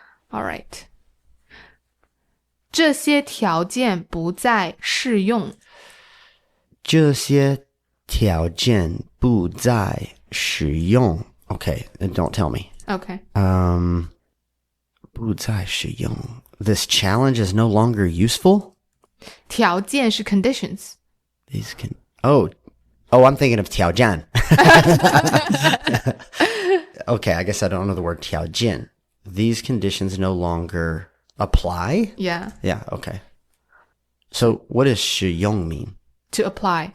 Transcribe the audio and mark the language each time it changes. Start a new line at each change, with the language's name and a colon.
English: All right.
Chinese: 这些条件不再适用。这些条件不再适用.
English: Okay, don't tell me. Okay.
Chinese: 不再适用.
English: This challenge is no longer useful?
Chinese: 条件是 conditions.
English: These can... Oh, I'm thinking of 条件. Okay, I guess I don't know the word 条件. These conditions no longer apply? Yeah. Yeah, okay. So what does 使用 mean? To apply.